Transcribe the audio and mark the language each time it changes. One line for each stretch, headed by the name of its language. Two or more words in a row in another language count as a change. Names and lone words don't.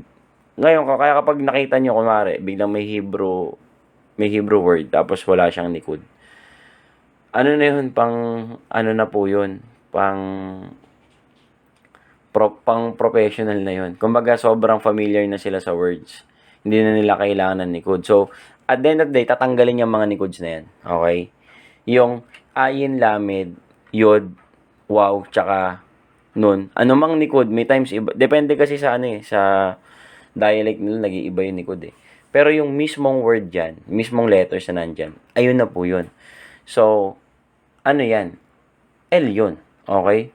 Filipino: Ngayon, kaya kapag nakita nyo, kumare, biglang may
English: Hebrew word,
Filipino: tapos wala siyang likod. Na yun, na po yun, pang professional na yun. Kumbaga, sobrang familiar na sila sa words. Hindi na nila kailangan ng likod.
English: So, at the end of the day,
Filipino: tatanggalin yung mga nikods na yan. Okay? Yung ayin, lamed, yod, wow, tsaka nun. Anumang nikod, may times iba. Depende kasi sa sa dialect nila, nag-iiba yung nikod eh. Pero yung mismong word dyan, mismong letters na nandyan, ayun na po yun. So, yan? L yun. Okay?